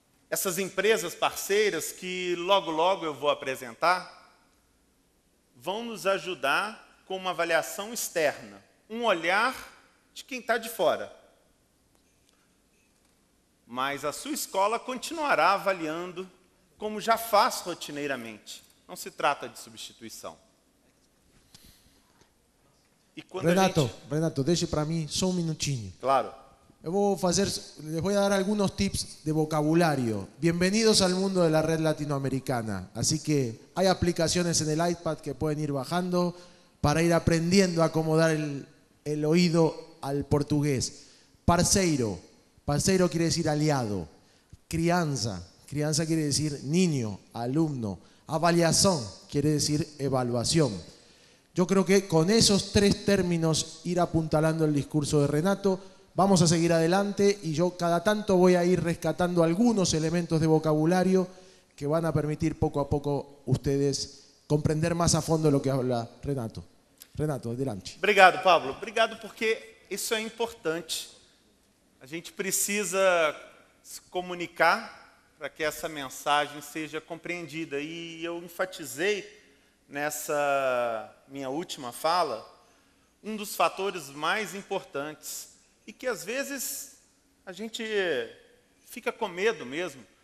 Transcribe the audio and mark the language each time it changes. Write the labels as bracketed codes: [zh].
[pt] Essas empresas parceiras que logo eu vou apresentar, vão nos ajudar com uma avaliação externa, um olhar de quem está de fora. Mas a sua escola continuará avaliando como já faz rotineiramente. Não se trata de substituição. E quando [es] Renato, deixe para mí só un minutinho. Claro. Les voy a dar algunos tips de vocabulario. Bienvenidos al mundo de la red latinoamericana. Así que hay aplicaciones en el iPad que pueden ir bajando para ir aprendiendo a acomodar el oído al portugués. Parceiro. Parceiro quiere decir aliado. Crianza. Crianza quiere decir niño, alumno. Avaliación quiere decir evaluación. Yo creo que con esos 3 términos ir apuntalando el discurso de Renato. Vamos a seguir adelante y yo cada tanto voy a ir rescatando algunos elementos de vocabulario que van a permitir poco a poco ustedes comprender más a fondo lo que habla Renato. Renato, adelante. [pt] Obrigado, Pablo. Obrigado, porque isso é importante. A gente precisa se comunicar para que essa mensagem seja compreendida. E eu enfatizei nessa minha última fala um dos fatores mais importantes e que às vezes a gente fica com medo mesmo.